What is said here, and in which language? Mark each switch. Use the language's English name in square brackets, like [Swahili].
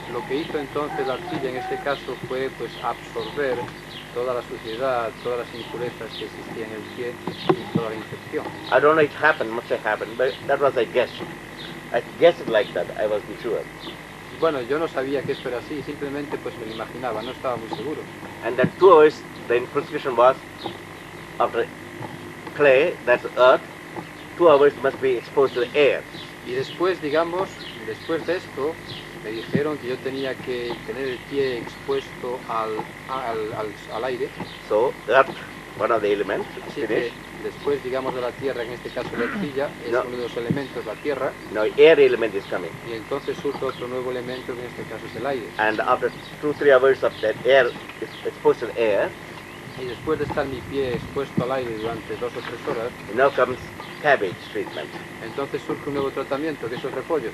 [Spanish] Lo que hizo entonces la arcilla en este caso fue pues absorber toda la suciedad, todas las impurezas que existían en el pie y toda la infección. [English] I don't know it happened, must have happened, but that was I guess. I guessed it like that, I wasn't sure. [Spanish] Bueno, yo no sabía que esto era así, simplemente pues me lo imaginaba, no estaba muy seguro. [English] And then 2 hours, the prescription was, after clay, that's earth, 2 hours must be exposed to the air. [Spanish] Y después, digamos, después de esto, me dijeron que yo tenía que tener el pie expuesto al aire. [English] So, earth, one of the elements, [Spanish] Así que después, digamos, de la tierra, en este caso la arcilla, es uno de los elementos, la tierra. [English] Now air element is coming. [Spanish] Y entonces surge otro nuevo elemento, que en este caso es el aire. [English] And after 2 or 3 hours of that air, exposed to the air, [Spanish] Y después de estar mi pie expuesto al aire durante 2 o 3 horas, [English] now comes cabbage treatment. [Spanish] entonces surge un nuevo tratamiento, que es el repollo.